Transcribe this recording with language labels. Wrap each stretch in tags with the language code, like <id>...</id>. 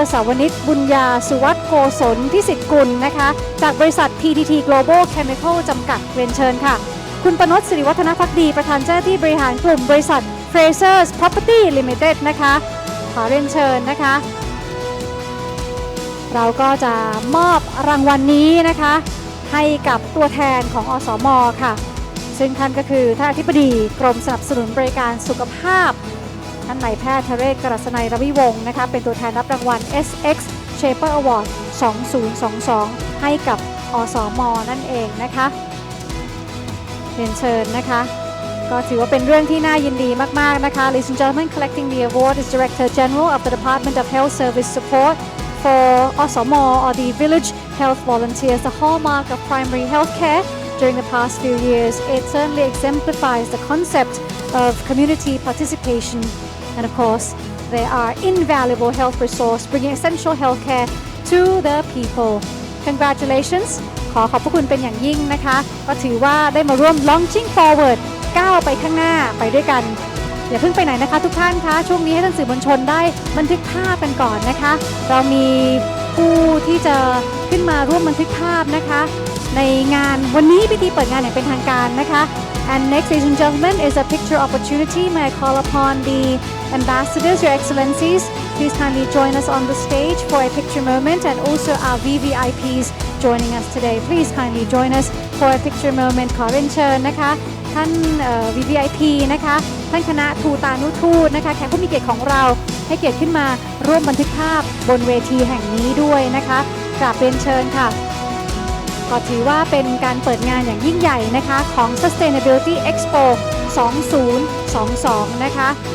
<th>สาวนิชบุญญาสุวัฒน์โกศลพิสิทธิ์กุลนะคะจากบริษัท PTT Global Chemical จำกัดเรียนเชิญค่ะคุณปนช สิริวัฒนภักดีประธานเจ้าหน้าที่บริหารกลุ่มบริษัท Frasers Property Limited นะคะขอเรียนเชิญนะคะเราก็จะมอบรางวัลนี้นะคะให้กับตัวแทนของอสม. ค่ะซึ่งท่านก็คือท่านอธิบดีกรมสนับสนุนบริการสุขภาพท่านนายแพทย์ทะเรศ กฤษณัย ระวิวงศ์นะคะเป็นตัวแทนรับรางวัล SX Shaper Award 2022 ให้กับอสม. นั่นเองนะคะเรียนเชิญนะคะก็ถือว่าเป็นเรื่องที่น่ายินดีมากๆนะคะ</th> <en>Ladies and gentlemen, collecting the award is Director General of the Department of Health Service Support for Osmo or the Village Health Volunteers, the hallmark of primary health care during the past few years. It certainly exemplifies the concept of community participation, and of course, they are invaluable health resource bringing essential health care to the people. Congratulations</en> <th>ขอบพระคุณเป็นอย่างยิ่งนะคะก็ถือว่าได้มาร่วม</th> <en>launching forward</en> <th>ก้าวไปข้างหน้าไปด้วยกันอย่าเพิ่งไปไหนนะคะทุกท่านคะช่วงนี้ให้ท่านสื่อมวลชนได้บันทึกภาพกันก่อนนะคะเรามีผู้ที่จะขึ้นมาร่วมบันทึกภาพนะคะในงานวันนี้พิธีเปิดงานอย่างเป็นทางการนะคะ</th> <en>and next ladies and gentlemen is a picture opportunity. May I call upon the ambassadors, your excellencies, please kindly join us on the stage for a picture moment, and also our VVIPs joining us today. Please kindly join us for a picture moment.</en> <th>ขอเรียนเชิญนะคะท่าน VVIP นะคะท่านคณะทูตานุทูตนะคะแขกผู้มีเกียรติของเราให้เกียรติขึ้นมาร่วมบันทึกภาพบนเวทีแห่งนี้ด้วยนะคะกราบเรียนเชิญค่ะก็ถือว่าเป็นการเปิดงานอย่างยิ่งใหญ่นะคะของ Sustainability Expo 2022 นะคะ</th>